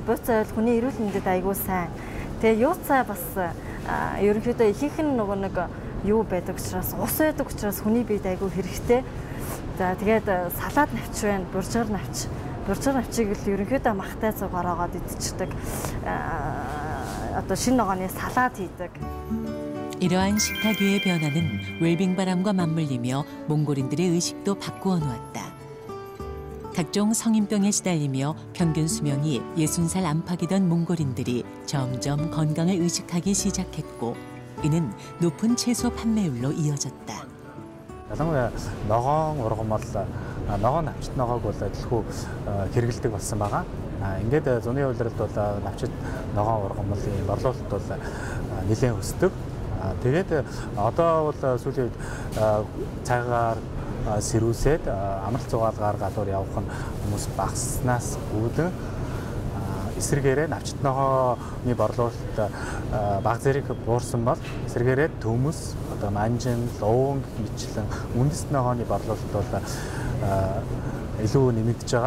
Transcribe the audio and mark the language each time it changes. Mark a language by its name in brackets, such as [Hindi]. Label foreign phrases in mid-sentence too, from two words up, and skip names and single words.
[Mongolian] Бууцаа бол хүний эрүүл мэндэд аягүй сайн. Тэгээ юуцаа бас ерөнхийдөө ихэнх нь нөгөө нэг юу байдаг учраас ус байдаг учраас хүний биед аягүй хэрэгтэй. За тэгээд салаад навч байна, буржгар навч. Буржгар навчийг л ерөнхийдөө махтай цуг ороогоод идчихдэг. Одоо шинэ ногооны салаад хийдэг. [Korean] 이러한 식탁위의 변화는 웰빙바람과 맞물리며 몽골인들의 의식도 바꾸어 놓았다. 각종 성인병에 시달리며 평균 수명이 60살 안팎이던 몽골인들이 점점 건강을 의식하기 시작했고 이는 높은 채소 판매율로 이어졌다. [Mongolian] ялангуяа ногоон ургамал ногоо навчит ногоог бол адилгүй хэрэгэлдэг болсон байгаа. Ингээд зуны улиралд бол навчит ногоон ургамлын борлуулалт бол нэлээд өсдөг. Тэгээд одоо бол сүүлийн цагаар сэрүүсээд амралт зугаалгаар гадуур явах нь хүмүүс багаснаас үүдэн эсрэгээрээ навчит ногооны борлуулалт баг зэрэг буурсан бол эсрэгээрээ төмөс одоо манжин, луун гэх мэтлэн үндэс ногооны борлуулалт бол илүү нэмэгдэж байгаа.